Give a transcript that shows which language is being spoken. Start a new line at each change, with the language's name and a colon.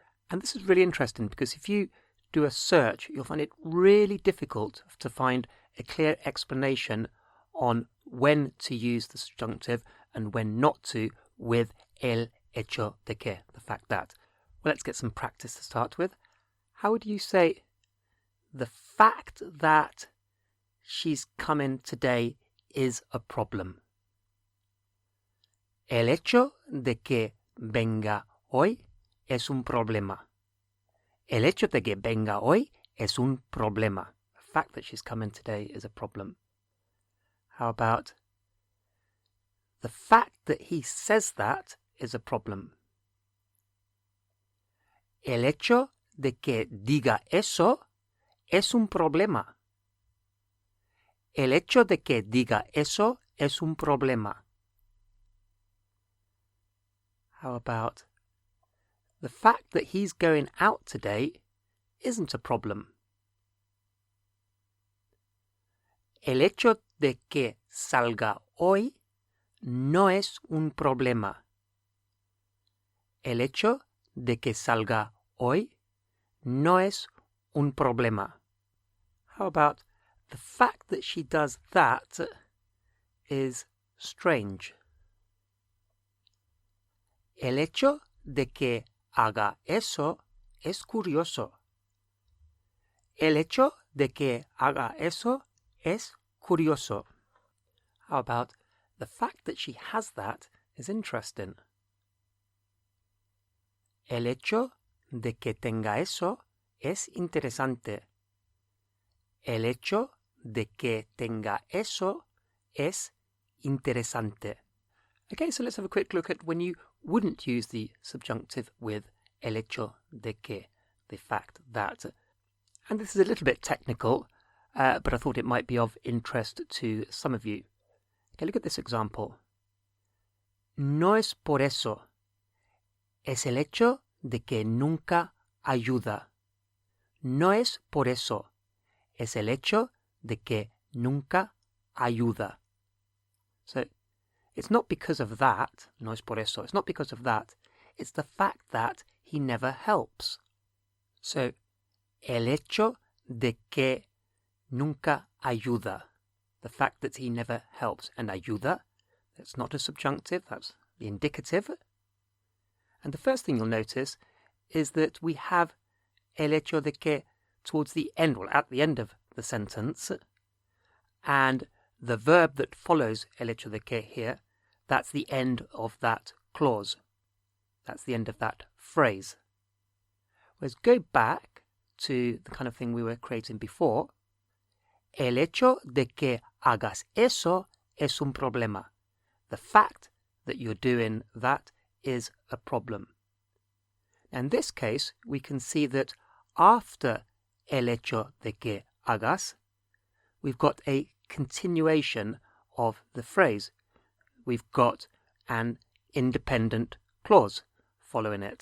English: And this is really interesting because if you do a search, you'll find it really difficult to find a clear explanation on when to use the subjunctive and when not to with el hecho de que, the fact that. Well, let's get some practice to start with. How would you say the fact that she's coming today is a problem?
Spanish: El hecho de que venga hoy es un problema. El hecho de que venga hoy es un problema.
English: The fact that she's coming today is a problem. How about the fact that he says that is a problem?
Spanish: El hecho de que diga eso es un problema. El hecho de que diga eso es un problema.
English: How about the fact that he's going out today isn't a problem?
Spanish: El hecho de que salga hoy no es un problema. El hecho de que salga hoy no es un problema.
English: How about the fact that she does that is strange?
Spanish: El hecho de que haga eso es curioso. El hecho de que haga eso es curioso.
English: How about the fact that she has that is interesting?
Spanish: El hecho de que tenga eso es interesante. El hecho de que tenga eso es interesante.
English: Okay, so let's have a quick look at when you wouldn't use the subjunctive with el hecho de que, the fact that. And this is a little bit technical, but I thought it might be of interest to some of you. Okay, look at this example.
Spanish: No es por eso. Es el hecho de que nunca ayuda. No es por eso. Es el hecho de que nunca ayuda.
English: So, it's not because of that, no es por eso, it's not because of that, it's the fact that he never helps. So, el hecho de que nunca ayuda, the fact that he never helps. And ayuda, that's not a subjunctive, that's the indicative. And the first thing you'll notice is that we have el hecho de que towards the end, well, at the end of the sentence, and the verb that follows el hecho de que here, that's the end of that clause. That's the end of that phrase. Whereas go back to the kind of thing we were creating before.
Spanish: El hecho de que hagas eso es un problema.
English: The fact that you're doing that is a problem. In this case, we can see that after el hecho de que hagas, we've got a continuation of the phrase. We've got an independent clause following it.